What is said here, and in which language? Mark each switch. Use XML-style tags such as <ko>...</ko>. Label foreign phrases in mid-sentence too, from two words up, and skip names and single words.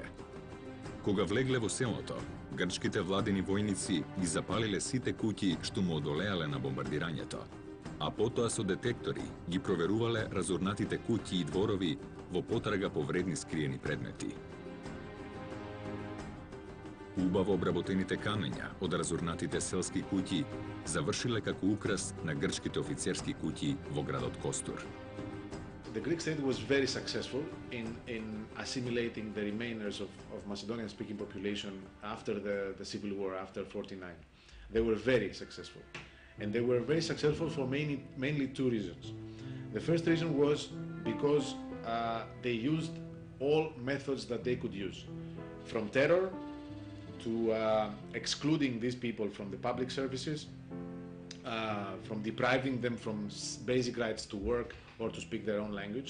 <mk>Кога влегле во селото, грчките владени војници ги запалиле сите куќи што му одолеале на бомбардирањето, а потоа со детектори ги проверувале разурнатите куќи и дворови во потрага по вредни скриени предмети. Убаво обработените камења од разурнатите селски куќи завршиле како украс на грчките офицерски куќи во градот Костур.</mk> <en>The Greek state was very successful in assimilating the remainers of Macedonian-speaking population after the civil war, after 49. They were very successful. And they were very successful for mainly two reasons. The first reason was because they used all methods that they could use, from terror to excluding these people from the public services, from depriving them from basic rights to work or to speak their own language.</en>